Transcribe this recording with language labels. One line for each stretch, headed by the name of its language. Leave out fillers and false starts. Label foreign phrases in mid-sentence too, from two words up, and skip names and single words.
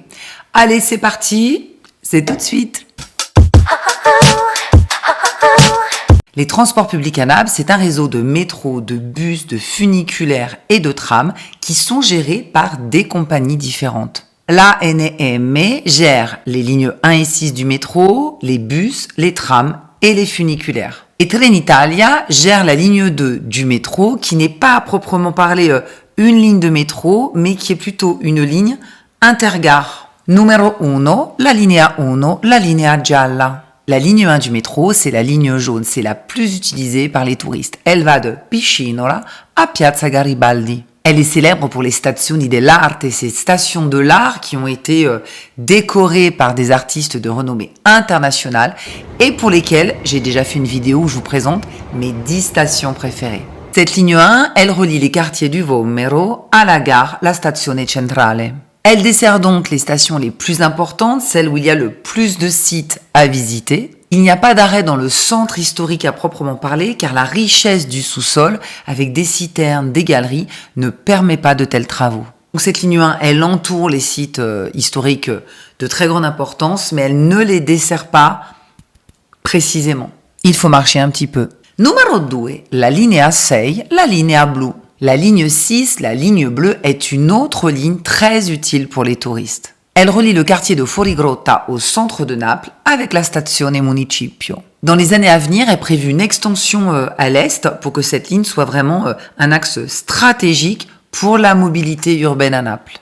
French: Allez, c'est parti, c'est tout de suite. Les transports publics à Naples, c'est un réseau de métro, de bus, de funiculaires et de trams qui sont gérés par des compagnies différentes. L'ANM gère les lignes 1 et 6 du métro, les bus, les trams et les funiculaires. Et Trenitalia gère la ligne 2 du métro qui n'est pas à proprement parler une ligne de métro, mais qui est plutôt une ligne intergare.
Italian: Numero 1, la linea 1, la linea gialla.
French: La ligne 1 du métro, c'est la ligne jaune, c'est la plus utilisée par les touristes. Elle va de Piscinola à Piazza Garibaldi. Elle est célèbre pour les
Italian: stazioni dell'arte,
French: ces stations de l'art qui ont été décorées par des artistes de renommée internationale et pour lesquelles j'ai déjà fait une vidéo où je vous présente mes 10 stations préférées. Cette ligne 1, elle relie les quartiers du Vomero à la gare,
Italian: la stazione centrale.
French: Elle dessert donc les stations les plus importantes, celles où il y a le plus de sites à visiter. Il n'y a pas d'arrêt dans le centre historique à proprement parler, car la richesse du sous-sol, avec des citernes, des galeries, ne permet pas de tels travaux. Donc cette ligne 1, elle entoure les sites historiques de très grande importance, mais elle ne les dessert pas précisément. Il faut marcher un petit peu.
Italian: Numero 2, la linea 6, la linea blu.
French: La ligne 6, la ligne bleue, est une autre ligne très utile pour les touristes. Elle relie le quartier de Fuorigrotta au centre de Naples avec la stazione Municipio. Dans les années à venir est prévue une extension à l'est pour que cette ligne soit vraiment un axe stratégique pour la mobilité urbaine à Naples.